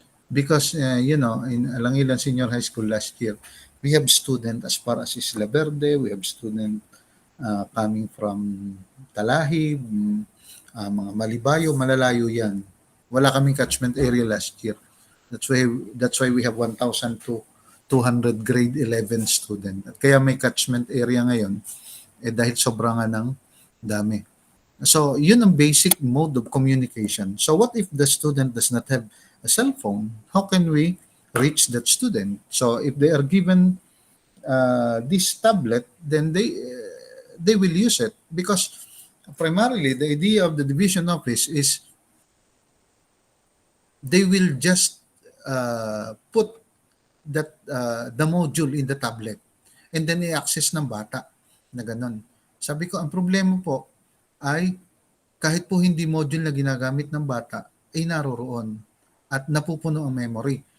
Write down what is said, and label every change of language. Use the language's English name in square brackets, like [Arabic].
[English] Because, in Alangilan Senior High School last year, we have student as far as Isla Verde, we have student coming from Talahib, [Filipino] mga Malibayo, malalayo yan. Wala kaming catchment area last year. [English] That's why we have 1,200 grade 11 student. [Filipino] At kaya may catchment area ngayon, dahil sobrang nga ng dami. [English] So, [Filipino] yun ang [English] basic mode of communication. So, what if the student does not have a cell phone? How can we reach that student? So, if they are given this tablet, then they will use it, because primarily the idea of the division office is they will just put that the module in the tablet and then [Filipino] i-access ng bata na ganun. Sabi ko, ang problema po ay kahit po hindi module na ginagamit ng bata ay naroroon at napupuno ang memory.